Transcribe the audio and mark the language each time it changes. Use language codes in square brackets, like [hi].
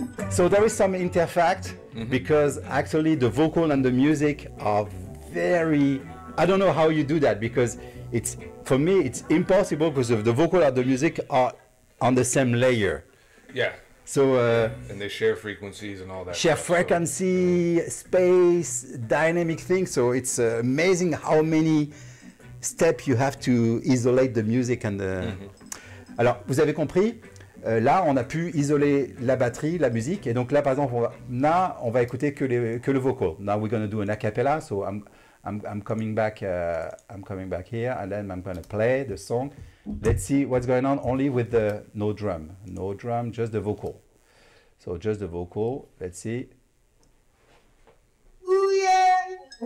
[en] So there is some interfact. Because actually the vocal and the music are very, I don't know how you do that, because for me it's impossible, because the vocal and the music are on the same layer. Yeah. So and they share frequencies and all that. Share frequency, space, dynamic things. So it's amazing how many steps you have to isolate the music and the. [fr] Alors vous avez compris. Là, on a pu isoler la batterie, la musique, et donc là, par exemple, on va écouter que le vocal. [en] Now we're going to do an a cappella, so I'm coming back here, and then I'm going to play the song. Let's see what's going on only with the no drum, just the vocal. So just the vocal. Let's see. Ooh, yeah.